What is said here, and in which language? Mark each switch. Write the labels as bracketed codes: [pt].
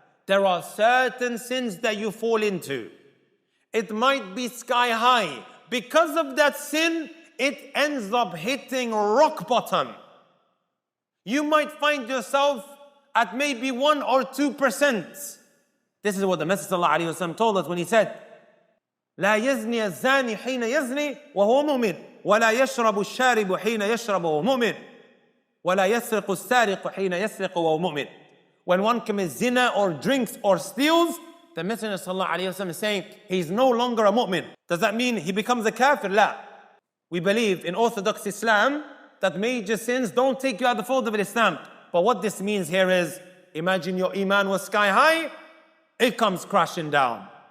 [en] There are certain sins that you fall into. It might be sky high. Because of that sin, it ends up hitting rock bottom. You might find yourself at maybe 1 or 2%. This is what the Messenger ﷺ told us when he said, [ar] لا يزني الزاني حين يزني وهو مؤمن ولا يشرب الشارب حين يشرب وهو مؤمن ولا يسرق السارق حين يسرق وهو مؤمن. [en] When one commits zina or drinks or steals, the Messenger ﷺ is saying he's no longer a mu'min. Does that mean he becomes a kafir? La. We believe in Orthodox Islam that major sins don't take you out of the fold of Islam. But what this means here is, imagine your iman was sky high, it comes crashing down.